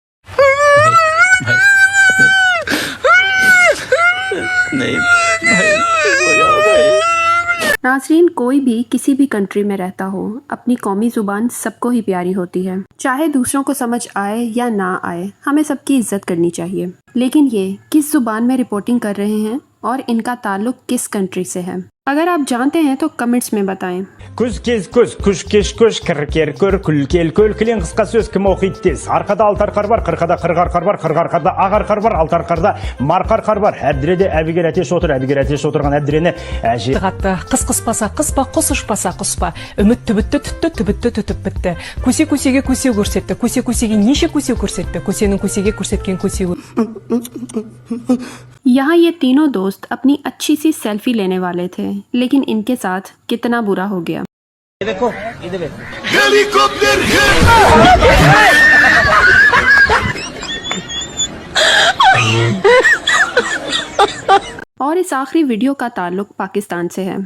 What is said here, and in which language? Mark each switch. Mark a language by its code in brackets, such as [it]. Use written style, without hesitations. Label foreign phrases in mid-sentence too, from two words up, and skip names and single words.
[hi] नाज़रीन, कोई भी किसी भी कंट्री में रहता हो, अपनी कौमी जुबान सबको ही प्यारी होती है। चाहे दूसरों को समझ आए या ना आए, हमें सबकी इज्जत करनी चाहिए। लेकिन ये किस जुबान में रिपोर्टिंग कर रहे हैं और इनका ताल्लुक किस कंट्री से है? अगर आप जानते हैं तो कमेंट्स में बताएं। [kk] Күз кез көз, күш кеш көш, кір көр, күл кел көл, кілең қысқа сөз кім оқиды тез. Арқада алты арқар бар, қырқада қырғарқар бар, қырғарқарда ағарқар бар, алты арқарда марқарқар бар. Әбдіреде әбігер әтеш отыр, әбігер әтеш отырған әбдірені әже. Қыс қыспаса қыспа, құс ұшпаса құспа. Үміт түбітті түтті, түбітті түтіп бітті. Көсе көсеге көсе көрсетті, көсе көсеге неше көсе көрсетті, көсенің көсеге көрсеткен көсе. [hi] यहाँ ये तीनों दोस्त अपनी अच्छी सी सेल्फी लेने वाले थे, लेकिन इनके साथ कितना बुरा हो गया। देखो, इधर देखो। हेलीकॉप्टर और इस आखिरी वीडियो का ताल्लुक पाकिस्तान से है।